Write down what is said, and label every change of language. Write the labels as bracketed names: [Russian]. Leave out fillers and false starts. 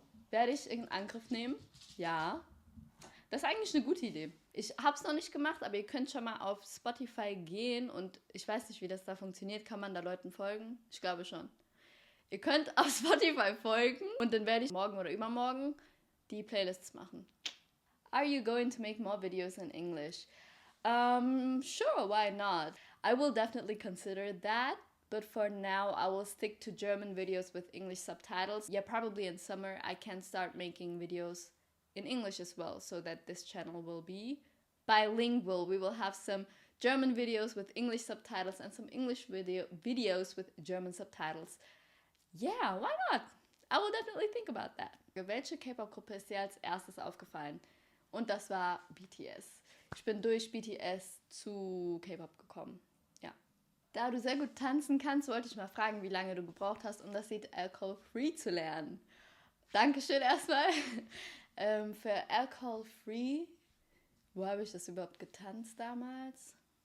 [German] Werde ich in Angriff nehmen? Ja. Das ist eigentlich eine gute Idee. Ich habe es noch nicht gemacht, aber ihr könnt schon mal auf Spotify gehen und ich weiß nicht, wie das da funktioniert. Kann man da Leuten folgen? Ich glaube schon. Ihr könnt auf Spotify folgen und dann werde ich morgen oder übermorgen die Playlists machen. [English] Are you going to make more videos in English? Sure, why not? I will definitely consider that. But for now, I will stick to German videos with English subtitles. Yeah, probably in summer I can start making videos in English as well, so that this channel will be bilingual. We will have some German videos with English subtitles and some English videos with German subtitles. Yeah, why not? I will definitely think about that. [German] Welche K-Pop-Gruppe ist dir als erstes aufgefallen? Und das war BTS. Ich bin durch BTS zu K-Pop gekommen. Ja. Da du sehr gut tanzen kannst, wollte ich mal fragen, wie lange du gebraucht hast, um das Lied Alcohol Free zu lernen. Dankeschön erstmal. Für Alcohol Free, wo habe ich das überhaupt getanzt damals?